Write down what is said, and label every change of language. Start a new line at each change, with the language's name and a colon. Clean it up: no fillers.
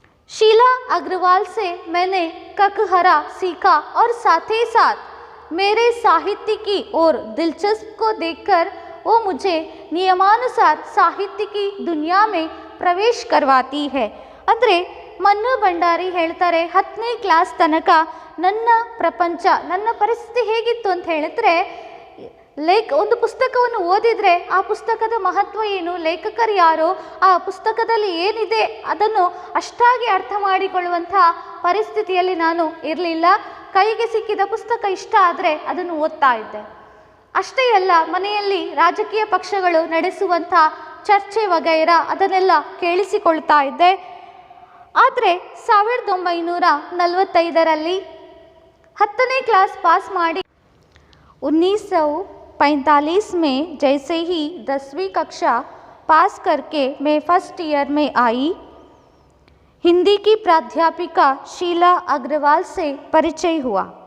Hindi: शीला अग्रवाल से मैंने ककहरा सीखा और साथ ही साथ मेरे साहित्य की ओर दिलचस्प को देखकर वो मुझे नियमानुसार साहित्य की दुनिया में प्रवेश करवाती है।
Kannada: ಅಂದರೆ ಮನ್ನು ಭಂಡಾರಿ ಹೇಳ್ತಾರೆ 10ನೇ ಕ್ಲಾಸ್ ತನಕ ನನ್ನ ಪ್ರಪಂಚ, ನನ್ನ ಪರಿಸ್ಥಿತಿ ಹೇಗಿತ್ತು ಅಂತ ಹೇಳಿದ್ರೆ, ಒಂದು ಪುಸ್ತಕವನ್ನು ಓದಿದರೆ ಆ ಪುಸ್ತಕದ ಮಹತ್ವ ಏನು, ಲೇಖಕರು ಯಾರು, ಆ ಪುಸ್ತಕದಲ್ಲಿ ಏನಿದೆ ಅದನ್ನು ಅಷ್ಟಾಗಿ ಅರ್ಥ ಮಾಡಿಕೊಳ್ಳುವಂಥ ಪರಿಸ್ಥಿತಿಯಲ್ಲಿ ನಾನು ಇರಲಿಲ್ಲ. ಕೈಗೆ ಸಿಕ್ಕಿದ ಪುಸ್ತಕ ಇಷ್ಟ ಆದರೆ ಅದನ್ನು ಓದ್ತಾ ಇದ್ದೆ. ಅಷ್ಟೇ ಅಲ್ಲ, ಮನೆಯಲ್ಲಿ ರಾಜಕೀಯ ಪಕ್ಷಗಳು ನಡೆಸುವಂಥ ಚರ್ಚೆ ವಗೈರಾ ಅದನ್ನೆಲ್ಲ ಕೇಳಿಸಿಕೊಳ್ತಾ ಇದ್ದೆ. ಆದರೆ 1945ರಲ್ಲಿ 10ನೇ ಕ್ಲಾಸ್ ಪಾಸ್ ಮಾಡಿ
Hindi: 1945 में जैसे ही 10वीं कक्षा पास करके मैं फर्स्ट ईयर में आई, हिंदी की प्राध्यापिका शीला अग्रवाल से परिचय हुआ।